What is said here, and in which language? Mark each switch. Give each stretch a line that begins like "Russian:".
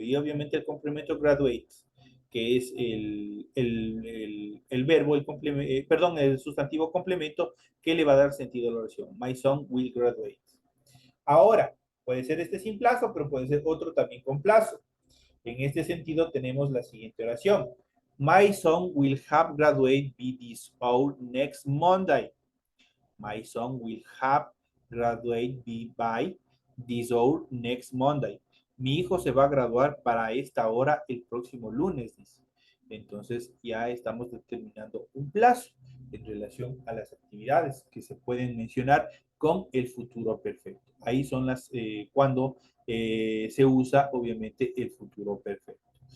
Spanish: Y obviamente el complemento graduate, que es el verbo, el sustantivo complemento que le va a dar sentido a la oración.
English: My son will graduate.
Spanish: Ahora, puede ser este sin plazo, pero puede ser otro también con plazo. En este sentido, tenemos la siguiente oración.
English: My son will have graduated by this hour next Monday. My son will have graduated by this hour next Monday.
Spanish: Mi hijo se va a graduar para esta hora el próximo lunes, dice. Entonces ya estamos determinando un plazo en relación a las actividades que se pueden mencionar con el futuro perfecto. Ahí son las cuando se usa obviamente el futuro perfecto.